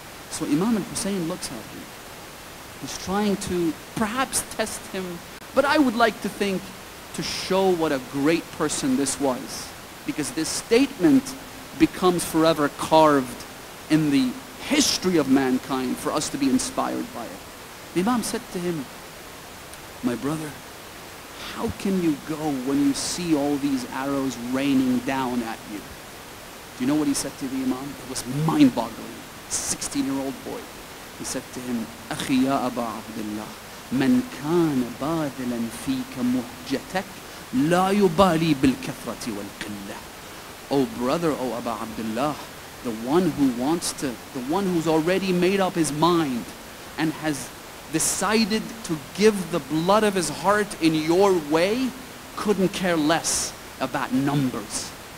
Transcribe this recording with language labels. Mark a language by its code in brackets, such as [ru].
[en] So Imam al-Hussein looks at him. He's trying to perhaps test him, but I would like to think to show what a great person this was, because this statement becomes forever carved in the history of mankind for us to be inspired by it. The Imam said to him, "My brother, how can you go when you see all these arrows raining down at you? Do you know what he said to the Imam? It was mind-boggling. 16-year-old boy. He said to him, [ar] أخي يا أبا عبد الله من كان باذلا فيك مهجتك لا يبالي بالكثرة والقلة. [en] Oh brother, oh Aba Abdullah, the one who's already made up his mind and has decided to give the blood of his heart in your way, couldn't care less about numbers.